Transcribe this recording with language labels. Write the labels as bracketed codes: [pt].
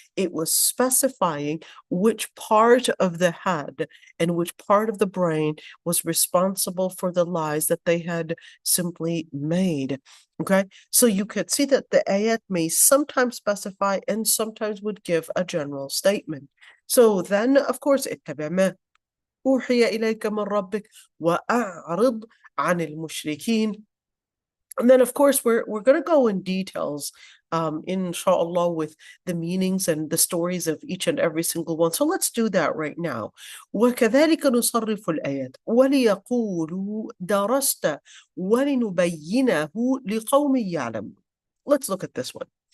[en] It was specifying which part of the head and which part of the brain was responsible for the lies that they had simply made. Okay, so you could see that the ayat may sometimes specify and sometimes would give a general statement. So then, of course, [ar] اتبع ما أوحي إليك من ربك وأعرض عن المشركين. [en] And then, of course, we're going to go in details, inshallah, with the meanings and the stories of each and every single one. So let's do that right now. [ar] وَكَذَلِكَ نُصَرِّفُ الْآيَاتِ وَلِيَقُولُوا دَرَسْتَ وَلِنُبَيِّنَهُ لِقَوْمٍ يَعْلَمُونَ. [en] Let's look at this one.